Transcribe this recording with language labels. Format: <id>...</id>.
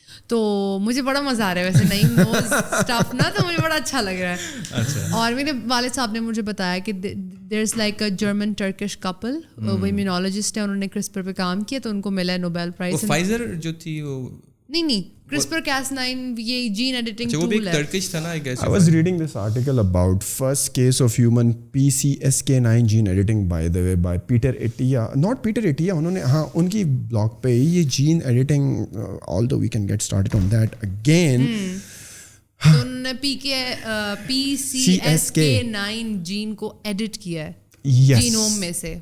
<ur>تو مجھے بڑا مزہ آ رہا ہے ویسے نئی اسٹف نا, تو مجھے بڑا اچھا لگ رہا ہے. اور میرے والد صاحب نے مجھے بتایا کہ</ur> <en>there is like a German Turkish couple,</en> <ur>وہ امیونالوجسٹ ہیں, انہوں نے CRISPR پہ کام کیا تو ان کو ملا ہے نوبیل پرائز. فائزر جو تھی وہ نہیں CRISPR-Cas9 یہ جین ایڈیٹنگ ٹول ہے. ٹرکش تھا نا</ur> <en>I guess. I was reading this article about first case of human PCSK9 gene editing by the way by Peter Attia.</en> <ur>Not Peter Attia, انہوں نے ہاں ان کی بلاگ پہ یہ Jain editing,</ur> <en>although we can get started on that again.</en> <ur>تو انہوں نے PCSK9 Jain کو ایڈٹ کیا ہے جینوم میں سے.</ur>